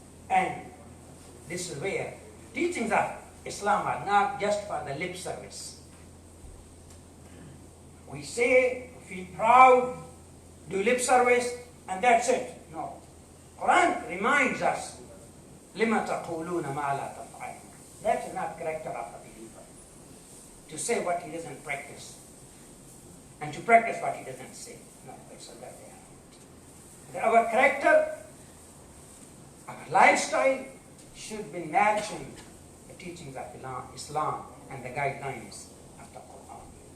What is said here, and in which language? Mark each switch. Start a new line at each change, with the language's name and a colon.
English: And this is where teachings of Islam are not just for the lip service. We say, feel proud, do lip service, and that's it. No. Quran reminds us,
Arabic: لِمَ تَقُولُونَ مَا لَا تَفْعَلُونَ.
English: That is not character of the believer. To say what he doesn't practice, and to practice what he doesn't say. No, it's the other way around. Our character, our lifestyle should be matching the teachings of Islam and the guidelines of the Quran.